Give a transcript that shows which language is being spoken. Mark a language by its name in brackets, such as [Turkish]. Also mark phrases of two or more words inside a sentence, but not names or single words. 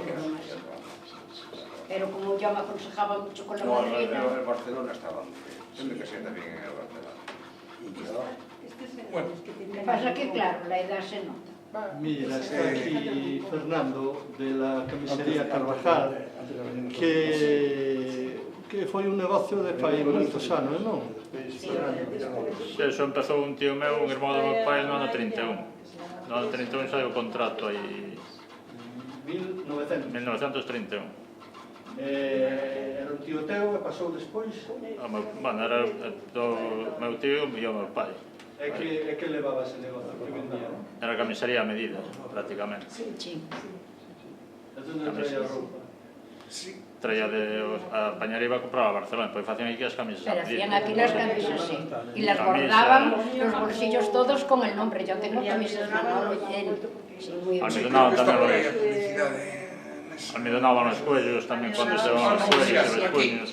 [Spanish] Roma, dos. sí. Pero como yo me aconsejaba mucho con la No, madrina. el Barcelona estaba muy feo. Yo me casé también en el Barcelona. Bueno, Lo que pasa que, claro, la edad se nota. Mira, está aquí [Galician] Fernando [Spanish] de la camisería [Galician] Carvajal, que foi un negocio de fai moitos anos, non? Sí, eso empezou un tío meu, un irmão do meu pai, no ano 31. No ano 31 saiu o contrato aí, 1931. Era un tío teu e pasou despois? Bueno, era do meu tío e o meu pai. E que levaba ese negocio que vendía? Era camisería a medida, prácticamente. Sí. E onde traía a roupa? Traía a pañaría [Spanish] iba a comprar a Barcelona, pues hacían aquí las camisas a Pero medida. hacían aquí las camisas, sí. Y las bordaban los bolsillos todos con el nombre. Yo tengo camisas Manolo lleno. Sí, muy Almidonaban tamén los... Almidonaban los cuellos tamén cuando se van los cuellos y los puños.